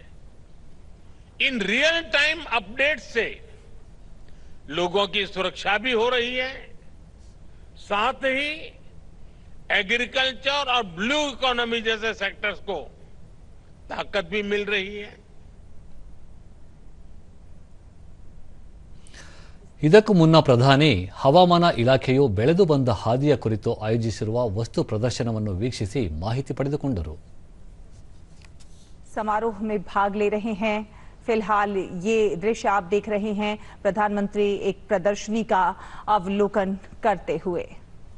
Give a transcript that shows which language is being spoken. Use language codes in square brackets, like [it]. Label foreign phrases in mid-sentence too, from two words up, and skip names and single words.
[hi] इन [en] real time update [hi] से लोगों की सुरक्षा भी हो रही है, साथ ही एग्रीकल्चर और [en] blue economy [hi] जैसे सेक्टर्स को ताकत भी मिल रही है. [kn] ಇದಕ್ಕೂ ಮುನ್ನ ಪ್ರಧಾನಿ ಹವಾಮಾನ ಇಲಾಖೆಯು ಬೆಳೆದು ಬಂದ ಹಾದಿಯ ಕುರಿತು ಆಯೋಜಿಸಿರುವ ವಸ್ತು ಪ್ರದರ್ಶನವನ್ನು ವೀಕ್ಷಿಸಿ ಮಾಹಿತಿ ಪಡೆದುಕೊಂಡರು. [hi] समारोह में भाग ले रहे हैं. फिलहाल ये दृश्य आप देख रहे हैं, प्रधानमंत्री एक प्रदर्शनी का अवलोकन करते हुए.